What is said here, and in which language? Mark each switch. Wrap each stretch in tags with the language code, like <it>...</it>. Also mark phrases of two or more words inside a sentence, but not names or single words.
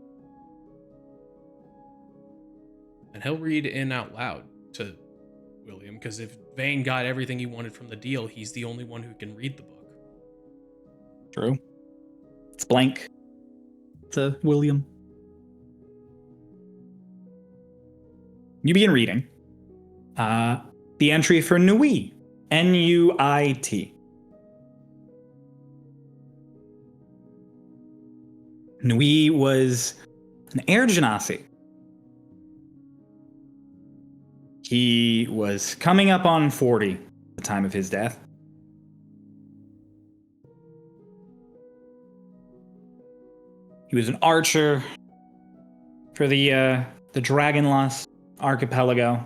<en>And he'll read in out loud to William, because if Vane got everything he wanted from the deal, he's the only one who can read the book. True. It's blank to William. You begin reading. The entry for Nuit. N-U-I-T. Nuit was an air genasi. He was coming up on 40 at the time of his death. He was an archer for the Dragonlost archipelago.</en>